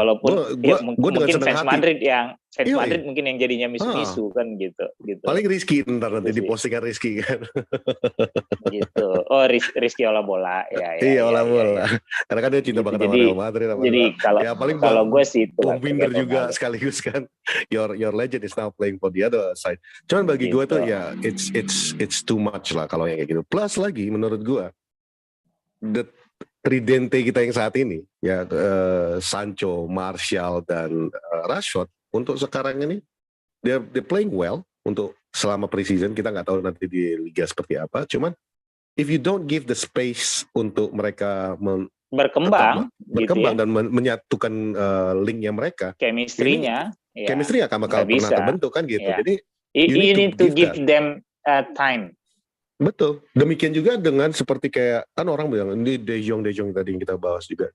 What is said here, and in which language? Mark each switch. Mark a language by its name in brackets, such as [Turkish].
[Indonesian] Walaupun mungkin fans Madrid Madrid mungkin yang jadinya misu-misu kan gitu. Paling Rizky nanti di postingan Rizky kan. Gitu. Oh, Rizky olah bola ya. Iya, olah bola. Karena kan dia cinta banget sama Real Madrid. Jadi kalau gue sih itu. Peminder juga sekaligus kan. [English] Your legend is now playing for the other side. [Indonesian] Cuman bagi gue tuh ya [English] it's too much [Indonesian] lah kalau yang kayak gitu. Plus lagi menurut gue tridente kita yang saat ini ya Sancho, Martial dan Rashford untuk sekarang ini [English] they're playing well [Indonesian] untuk selama preseason. Kita nggak tahu nanti di liga seperti apa. Cuman [English] if you don't give the space [Indonesian] untuk mereka berkembang gitu ya, dan menyatukan linknya mereka, chemistry-nya akan bakal pernah terbentuk kan gitu. Jadi [English] you need to give them time. [Indonesian] Betul. Demikian juga dengan seperti kayak kan orang bilang ini De Jong tadi yang kita bahas juga.